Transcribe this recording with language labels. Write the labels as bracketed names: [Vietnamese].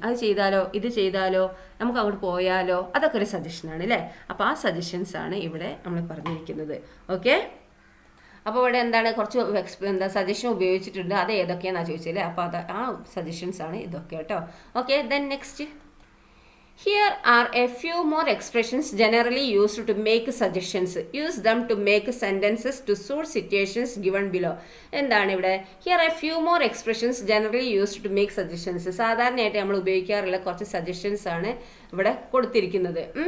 [Malayalam] അത് ചെയ്താലോ, ഇത് ചെയ്താലോ, നമുക്ക് അങ്ങോട്ട് പോയാലോ, അതൊക്കെ ഒരു സജഷനാണ് അല്ലേ. അപ്പോൾ ആ സജഷൻസ് ആണ് ഇവിടെ നമ്മൾ പറഞ്ഞിരിക്കുന്നത്. ഓക്കെ, അപ്പോൾ ഇവിടെ എന്താണ് കുറച്ച് സജഷൻ ഉപയോഗിച്ചിട്ടുണ്ട്, അത് ഏതൊക്കെയാണെന്നാണ് ചോദിച്ചല്ലേ. അപ്പോൾ അത് ആ സജഷൻസ് ആണ് ഇതൊക്കെ കേട്ടോ. [English] Okay, then next. Here are a few more expressions generally used to make suggestions. Use them to make sentences to suit situations given below. [Malayalam] എന്താണ് ഇവിടെ [English] here are a few more expressions generally used to make suggestions. [Malayalam] സാധാരണയായിട്ട് നമ്മൾ ഉപയോഗിക്കാറുള്ള കുറച്ച് suggestions ആണ് ഇവിടെ കൊടുത്തിരിക്കുന്നത്.